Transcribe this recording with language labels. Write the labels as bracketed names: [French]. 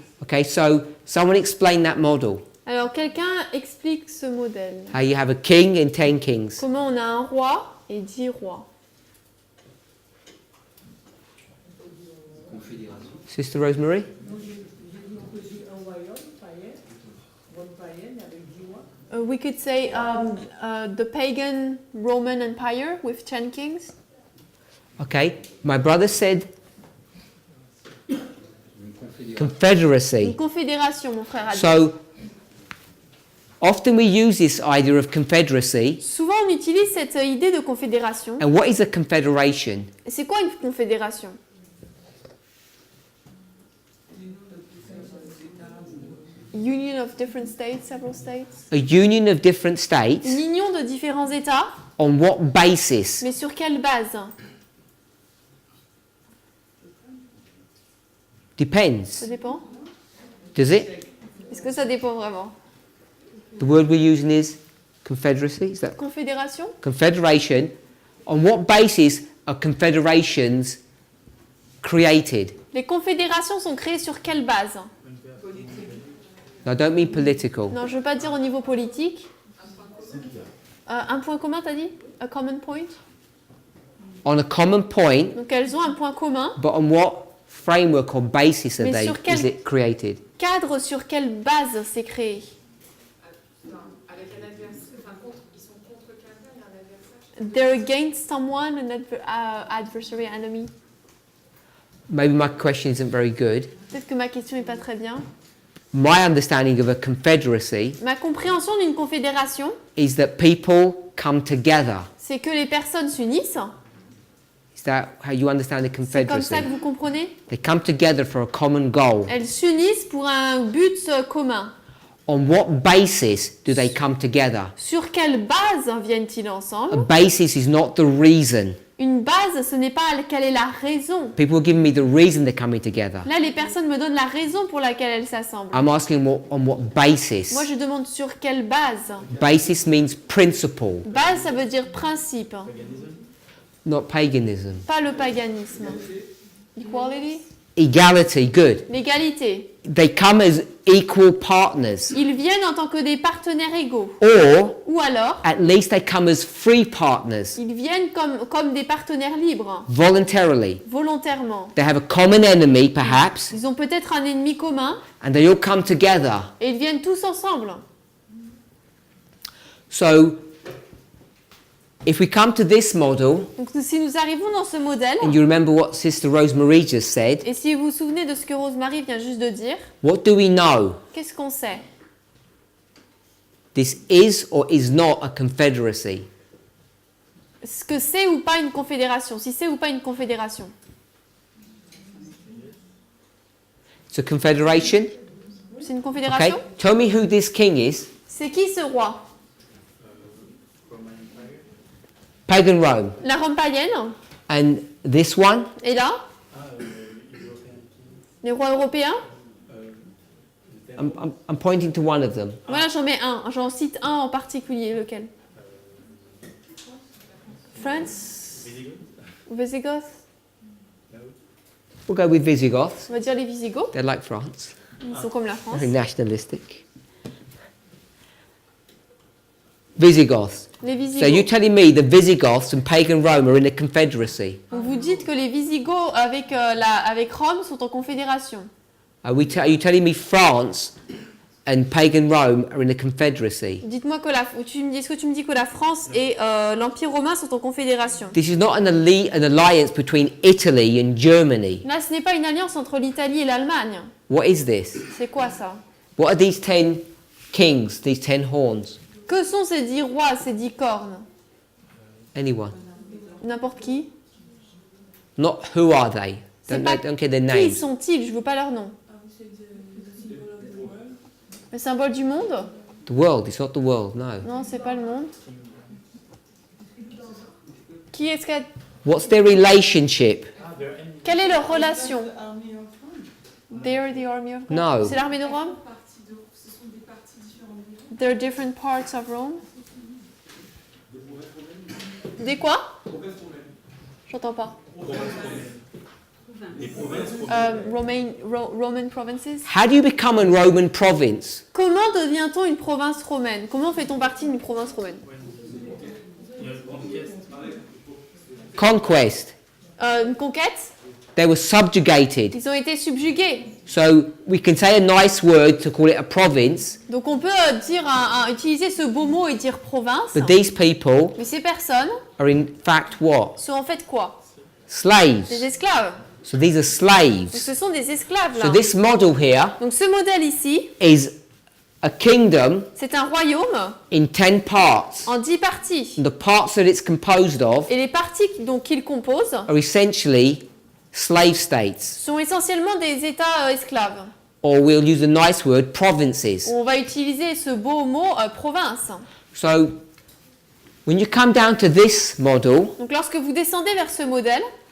[English] Okay, so someone explain that model. [French] Alors quelqu'un explique ce modèle. [English] How you have a king and 10 kings. [French] Comment on a un roi et 10 rois. Confédération. [English] Sister Rosemary? We could say the pagan Roman Empire with 10 kings. Okay, my brother said [French] Une confédération. [English] confederacy. [French] Une confédération, mon frère a dit. [English] So often we use this idea of confederacy. [French] Souvent on utilise cette idée de confédération. [English] And what is a confederation? [French] Et c'est quoi une confédération? [English] Union of different states, several states. A union of different states. [French] Une union de différents États, [English] On what basis? [French] mais sur quelle base? [English] Depends. [French] Ça dépend. [English] Does it? [French] Est-ce que ça dépend vraiment? [English] The word we're using is confederacy. Is that [French] Confédération? [English] confederation? On what basis are confederations created? [French] Les confédérations sont créées sur quelle base? [English] No, I don't mean political. [French] Non, je veux pas dire au niveau politique. Un point commun, t'as dit? [English] A common point? On a common point, [French] Donc elles ont un point commun. [English] but on what framework or basis are [French] Mais [English] they, [French] sur quel- [English] is it created? [French] Cadre sur quelle base c'est créé? Avec un adversaire, enfin, ils sont contre quelqu'un, il y a un adversaire. [English] They're against someone, an adversary, enemy. Maybe my question isn't very good. [French] Peut-être que ma question n'est pas très bien. [English] My understanding of a confederacy [French] Ma compréhension d'une confédération, [English] is that people come together. [French] c'est que les personnes s'unissent. [English] Is that how you understand a [French] C'est comme ça [English] confederacy? [French] que vous comprenez? [English] They come together for a common goal. [French] Elles s'unissent pour un but commun. [English] On what basis do they come together? [French] Sur quelle base viennent-ils [English] A [French] ensemble? [English] basis is not the reason. [French] Une base, ce n'est pas quelle est la raison. [English] People are giving me the reason they're coming together. [French] Là, les personnes me donnent la raison pour laquelle elles s'assemblent. [English] I'm asking on what basis. [French] Moi, je demande sur quelle base. [English] Basis means principle, [French] Base, ça veut dire principe, [English] not paganism. [French] pas le paganisme. Equality, [English] Equality, good. [French] l'égalité. [English] They come as equal partners. [French] Ils viennent en tant que des partenaires égaux. [English] Or, [French] Ou alors, [English] at least they come as free partners, [French] ils viennent comme des partenaires libres, [English] voluntarily. [French] volontairement. [English] They have a common enemy, perhaps, [French] Ils ont peut-être un ennemi commun [English] and they all come together. [French] et ils viennent tous ensemble. [English] So, if we come to this model, [French] Donc si nous arrivons dans ce modèle, [English] and you remember what Sister Rosemary just said, [French] et si vous vous souvenez de ce que Rosemary vient juste de dire, [English] what do we know? [French] qu'est-ce qu'on sait? [English] This is or is not a confederacy. [French] Ce que c'est ou pas une confédération, si c'est ou pas une confédération. [English] It's a confederation. [French] C'est une [English] Okay. [French] confédération? [English] Tell me who this king is. [French] C'est qui ce roi? [English] Roman Empire. Pagan Rome. [French] La Rome païenne? [English] And this one, [French] Et là? [English] European king. [French] Les rois européens? [English] The I'm pointing to one of them. [French] Voilà, j'en mets un. J'en cite un en particulier. Lequel? France? [English] Visigoth. Visigoth? No. We'll go with Visigoths. [French] On va dire les Visigoths. [English] They're like France. [French] Ils sont comme la France. [English] Very nationalistic. Visigoths. [French] Les [English] So you're [French] Visigoths. [English] telling me the Visigoths and pagan Rome are in a confederacy? [French] Donc vous dites que les Visigoths avec Rome sont en confédération. [English] Are you telling me France and pagan Rome are in a confederacy? [French] Dites-moi que est-ce que tu me dis que la France et l'Empire romain sont en confédération? [English] This is not an alliance between Italy and Germany. [French] Là, ce n'est pas une alliance entre l'Italie et l'Allemagne. [English] What is this? [French] C'est quoi ça? [English] What are these 10 kings, these 10 horns? [French] Que sont ces 10 rois, ces 10 cornes? [English] Anyone? [French] N'importe qui? [English] Not who are they? [French] C'est pas [English] Don't care their [French] qui [English] names. [French] sont-ils? Je veux pas leur nom. Le symbole du monde? [English] The world, it's not the world, no. [French] Non, c'est pas le monde. Qui est-ce que... [English] What's their relationship? [French] Quelle est leur relation? [English] They're the army of God. No. [French] C'est l'armée de Rome? Ce sont des parties différentes. [English] There are different parts of Rome. [French] Des quoi? J'entends pas. Les provinces [English] Roman provinces. How do you become a Roman province? [French] Comment devient-on une province romaine? Comment fait-on partie d'une province romaine? [English] Conquest. [French] Une conquête? [English] They were subjugated. [French] Ils ont été subjugués. [English] So we can say a nice word to call it a province, [French] Donc on peut utiliser ce beau mot et dire province. [English] but these people [French] Mais ces personnes [English] are in fact what? [French] sont en fait quoi? Des [English] Slaves. [French] esclaves. [English] So these are slaves. [French] ce sont des esclaves là. [English] So this model here [French] Donc ce modèle ici, [English] is a kingdom [French] c'est un royaume [English] in 10 parts. [French] en 10 parties. [English] And the parts that it's composed of [French] Et les parties qu'il compose [English] are essentially slave states, [French] sont essentiellement des États esclaves. [English] or we'll use a nice word, provinces. [French] On va utiliser ce beau mot province. [English] So when you come down to this model, [French] Donc lorsque vous descendez vers ce modèle,